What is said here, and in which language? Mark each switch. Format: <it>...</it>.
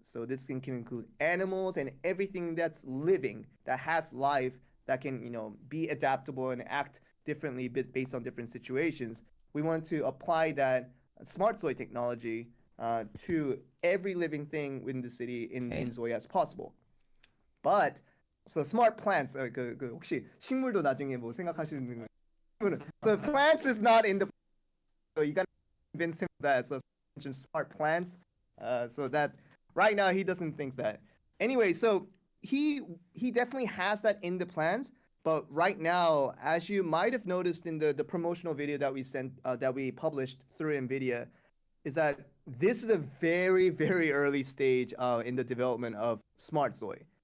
<en>So this thing can include animals and everything that's living, that has life, that can, be adaptable and act differently based on different situations. We want to apply that smart ZOI technology to every living thing within the city in ZOI as possible. But so smart plants,</en> <ko>혹시 식물도 나중에 뭐 생각하시는 거예요?</ko> <en>So plants is not in the, so you gotta convince him that. So mention smart plants, so that right now he doesn't think that. Anyway, so he definitely has that in the plans, but right now, as you might have noticed in the promotional video that we published through NVIDIA, is that this is a very, very early stage in the development of smart ZOI.</en>